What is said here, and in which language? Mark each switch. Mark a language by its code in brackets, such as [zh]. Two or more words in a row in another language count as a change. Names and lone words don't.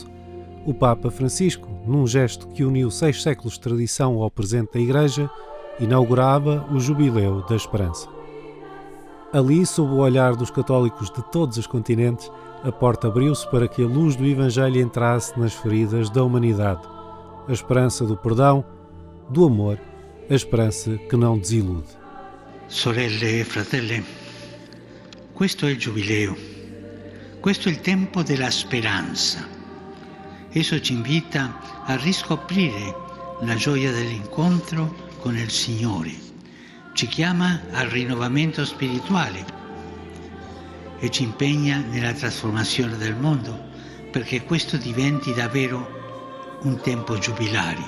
[pt] O Papa Francisco, num gesto que uniu 6 séculos de tradição ao presente da Igreja, inaugurava o Jubileu da Esperança. Ali, sob o olhar dos católicos de todos os continentes, a porta abriu-se para que a luz do Evangelho entrasse nas feridas da humanidade. A esperança do perdão, do amor, a esperança que não desilude. [it] Sorelle e fratelli, questo è il Giubileo, questo è il tempo della speranza. Esso ci invita a riscoprire la gioia dell'incontro con il Signore, ci chiama al rinnovamento spirituale e ci impegna nella trasformazione del mondo perché questo diventi davvero un tempo giubilare.